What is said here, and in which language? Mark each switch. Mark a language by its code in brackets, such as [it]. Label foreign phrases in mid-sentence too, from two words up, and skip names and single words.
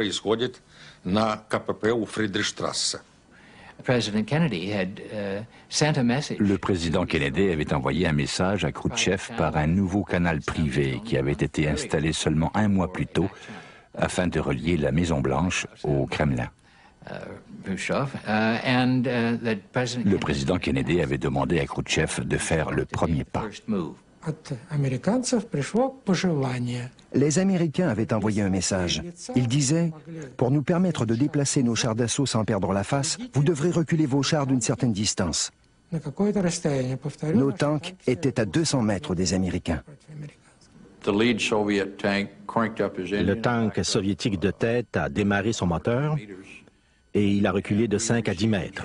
[fr] Le président Kennedy avait envoyé un message à Khrouchtchev par un nouveau canal privé qui avait été installé seulement un mois plus tôt afin de relier la Maison-Blanche au Kremlin. Le président Kennedy avait demandé à Khrouchtchev de faire le premier pas. [ru] От американцев пришло пожелание. [fr] Les Américains avaient envoyé un message. Ils disaient « Pour nous permettre de déplacer nos chars d'assaut sans perdre la face, vous devrez reculer vos chars d'une certaine distance. » Nos tanks étaient à 200 mètres des Américains. Le tank soviétique de tête a démarré son moteur et il a reculé de 5 à 10 mètres.